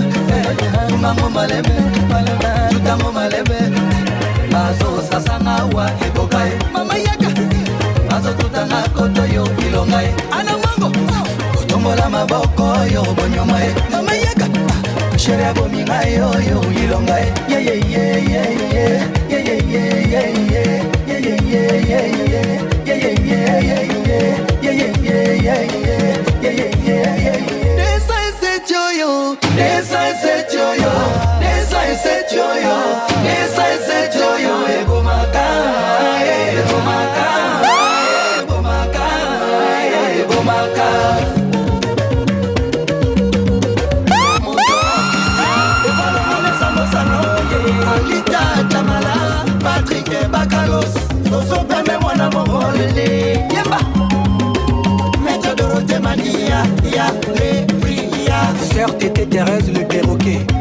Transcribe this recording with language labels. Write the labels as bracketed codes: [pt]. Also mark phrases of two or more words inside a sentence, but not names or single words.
[ln] Kumango malembe Tutango malembe Bazo sasanga wa ebokae Mama yaka Bazo tutanga kotoyo ilongae Anamango Kotombola maboko yo bonyomae Mama yaka Sheria bominga yo ilongae Yeah yeah yeah yeah yeah Yeah yeah yeah yeah yeah Yeah yeah yeah yeah yeah Yeah yeah yeah yeah yeah Yeah yeah yeah yeah yeah Yeah yeah yeah yeah Desa ese choyo Desa ese choyo Desa ese choyo Desa ese choyo Ebomaka Ebomaka Ebomaka Ebomaka Alita Tamala, Patrick Bakalos, Soso Peme Mwana Mongolele, Yemba, Maître Dorothée Mania, Ya Le Priya, [fr] Sœur Tété Thérèse le perroquet.